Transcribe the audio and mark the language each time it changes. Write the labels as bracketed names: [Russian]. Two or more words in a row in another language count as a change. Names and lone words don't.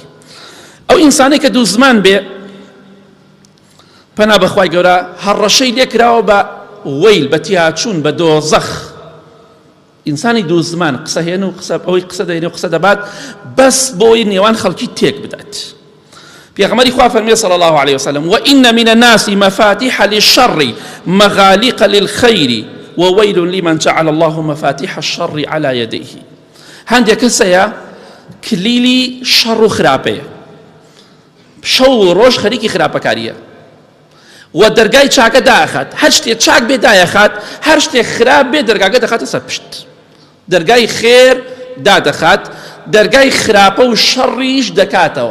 [Central Kurdish] ئەو ئینسانەی کە دوو زمان بێ، پەنا بەخوای گەورە هەڕەشەی لێکراوە بە وەیل، بە تیاچوون، بە دۆزەخ. ئینسانی دوو زمان قسە هێن و ئەوەی قسە دەهێنێ و قسە دەبات بەس بۆی نێوان خەڵکی تێک بدات. پێغەمبەری خوا فەرمێ [Arabic] صلی الله عليه وسلم: وإن من الناس مفاتيح للشر مغاليق للخير وويل لمن جعل الله مفاتيح الشر على يديه. [Central Kurdish] هەندێک کەسەیە کلیلی شەڕ و خراپەیە، شەو و ڕۆژ خەریکی خراپەکاریە و دەرگای چاکە داخات، هەر شتێک چاک بێ دایەخات، هەر شتێک خراپ بێ دەرگاکە دەخاتە سەر پشت. دەرگای خێر دادەخات، دەرگای خراپە و شەڕیش دەکاتەوە.